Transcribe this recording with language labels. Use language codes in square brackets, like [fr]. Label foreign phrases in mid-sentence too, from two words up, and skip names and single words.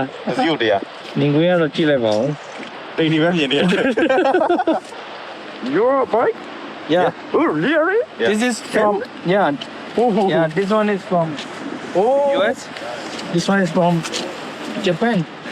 [my] အစီုပ်တရား နင်ကိုရတော့ကြည့်လိုက်ပါဦး တိတ်နေပဲမြင်နေတယ် [en] Your bike? Yeah Oh, really? Yeah. this is from yeah this one is from Oh. US this one is from Japan